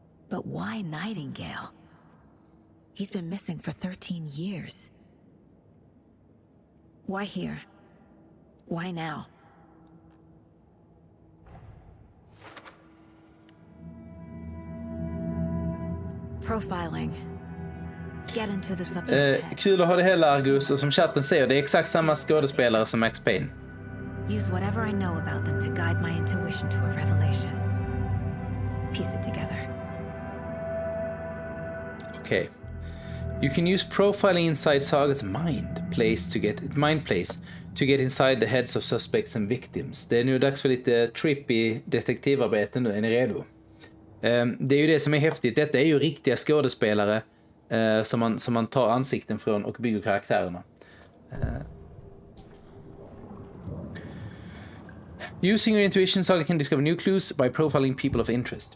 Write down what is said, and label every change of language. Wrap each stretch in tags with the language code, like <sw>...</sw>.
<en>But why Nightingale? He's been missing for 13 years. Why here? Why now? Profiling. Get into the subject's head.</en> <sv>Kul att ha det hela, Argus, och som chatten säger, det är exakt samma skådespelare som Max Payne.</sv> <en>Use whatever I know about them to guide my intuition to a revelation. Piece it together. Okay. You can use profiling inside Saga's mind place to get inside the heads of suspects and victims.</en> <sv>Det är nu dags för lite trippy detektivarbete nu. Är ni redo? Det är ju det som är häftigt. Detta är ju riktiga skådespelare som man tar ansikten från och bygger karaktärerna.</sv> <en>Using your intuition, Saga can discover new clues by profiling people of interest.</en>